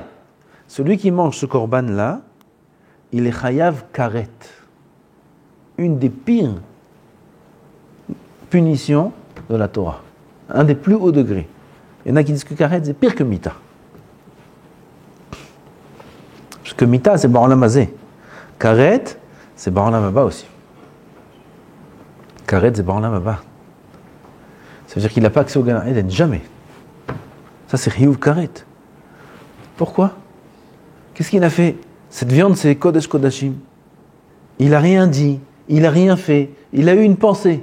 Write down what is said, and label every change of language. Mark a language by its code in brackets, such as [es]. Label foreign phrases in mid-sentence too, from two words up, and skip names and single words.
[fr] Celui qui mange ce korban-là, il est [he] חייב כרת. [fr] Une des pires punitions de la Torah. Un des plus hauts degrés. Il y en a qui disent que karet, c'est pire que mita. Parce que mita, c'est [he] בעולם הזה. [fr] Karet, c'est [he] בעולם הבא [fr] aussi. Karet, c'est [he] בעולם הבא. [fr] Ça veut dire qu'il n'a pas accès au Gan Eden, jamais. Ça, c'est [he] חיוב כרת. [fr] Pourquoi? Qu'est-ce qu'il a fait? Cette viande, c'est [he] קודש קודשים. [fr] Il n'a rien dit, il n'a rien fait, il a eu une pensée.